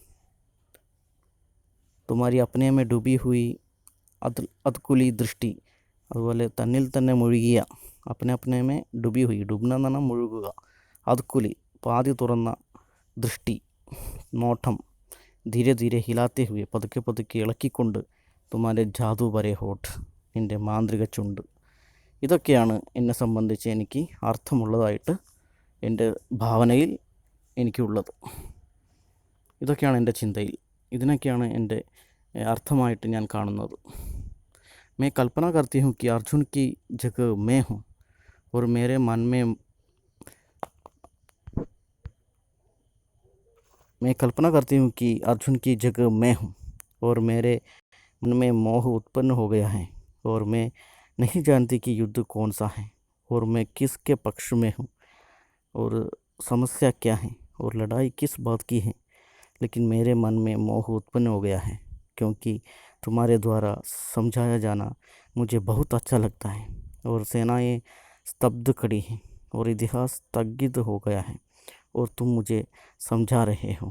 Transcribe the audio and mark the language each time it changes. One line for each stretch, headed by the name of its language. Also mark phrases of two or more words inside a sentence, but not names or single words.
Hindi: तुम्हारी अपने में डूबी हुई अधखुली
Malayalam: ദൃഷ്ടി, അതുപോലെ തന്നിൽ തന്നെ മുഴുകിയ,
Hindi: अपने में डूबी हुई,
Malayalam: ഡുബ്ന എന്ന് പറഞ്ഞാൽ മുഴുകുക, അത്കുലി പാതി തുറന്ന ദൃഷ്ടി, നോട്ടം,
Hindi: धीरे धीरे हिलाते हुए
Malayalam: പതുക്കെ പതുക്കെ ഇളക്കിക്കൊണ്ട്,
Hindi: तुम्हारे जादू भरे होंठ,
Malayalam: നിൻ്റെ മാന്ത്രിക ചുണ്ട്. ഇതൊക്കെയാണ് എന്നെ സംബന്ധിച്ച് എനിക്ക് അർത്ഥമുള്ളതായിട്ട് എൻ്റെ ഭാവനയിൽ എനിക്കുള്ളത്. ഇതൊക്കെയാണ് എൻ്റെ ചിന്തയിൽ, ഇതിനൊക്കെയാണ് എൻ്റെ അർത്ഥമായിട്ട് ഞാൻ കാണുന്നത്.
Hindi: मैं कल्पना करती हूँ कि अर्जुन की जगह मैं हूँ और मेरे मन में मैं कल्पना करती हूँ कि अर्जुन की जगह मैं हूँ और मेरे मन में मोह उत्पन्न हो गया है और मैं नहीं जानती कि युद्ध कौन सा है और मैं किसके पक्ष में हूँ और समस्या क्या है और लड़ाई किस बात की है, लेकिन मेरे मन में मोह उत्पन्न हो गया है क्योंकि तुम्हारे द्वारा समझाया जाना मुझे बहुत अच्छा लगता है और सेनाएं स्तब्ध खड़ी हैं और इतिहास स्थगित हो गया है और तुम मुझे समझा रहे हो.